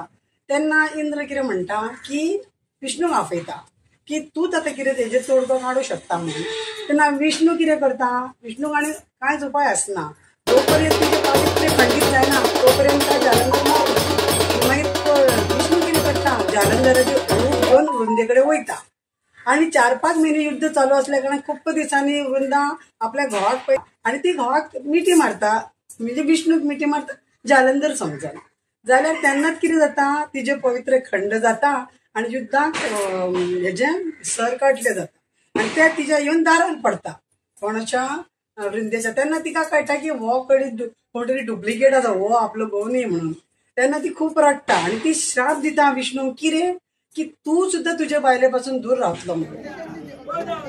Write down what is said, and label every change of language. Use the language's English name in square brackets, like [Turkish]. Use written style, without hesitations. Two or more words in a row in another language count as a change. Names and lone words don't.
[Konkani] तेन्ना इंद्र कितें म्हणटा की विष्णूक आपयता की तूंच आतां कितें तेजेर तोडगो काडूं शकता म्हणून। तेन्ना विष्णू कितें करता विष्णूक आनी कांयच उपाय आसना जो पर्यंत तिजें पावित्र्य खंडीत जायना तो पर्यंत जालंधर मागीर विष्णू कितें करता जालंधराचें रूप घेवन वृंदे कडेन वयता आणि 4-5 महिने युद्ध चालू असल्या कारण खूप दिवसांनी वृंदा आपल्या घोवाक आणि ती घोवाक मिठी मारता म्हणजे विष्णूक मिठी मारता जालंधर समजला जाल्यार तेन्नाच कितें जाता तिचे पवित्र खंड जाता आणि युद्धाक हेजे सर काडले जाता आणि ते तिच्या येऊन दारान पडता कोणाच्या वृंदेच्या तेन्ना तिका कळटा की हो कोण डुप्लिकेट आसा हो आपलो घोव न्ही म्हणून तेन्ना ती खूप रडटा आणि ती श्राप दिता विष्णू कितें की तू सुद्धा तुझ्या बायले पासून दूर रावतलो म्हणून